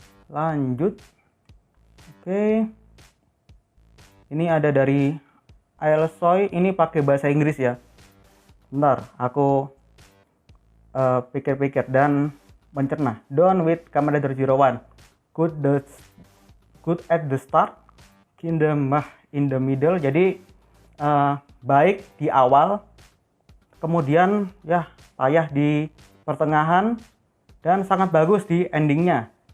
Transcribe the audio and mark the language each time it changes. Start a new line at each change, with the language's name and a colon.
Indonesian: Lanjut. Oke. Ini ada dari Ailsoy, ini pakai bahasa Inggris ya. Bentar, aku pikir-pikir dan mencerna.
English: Done with Kamen Rider Zero One. Good at the start, kingdom in the middle.
Indonesian: Jadi baik di awal, kemudian ya payah di pertengahan, dan sangat bagus di endingnya.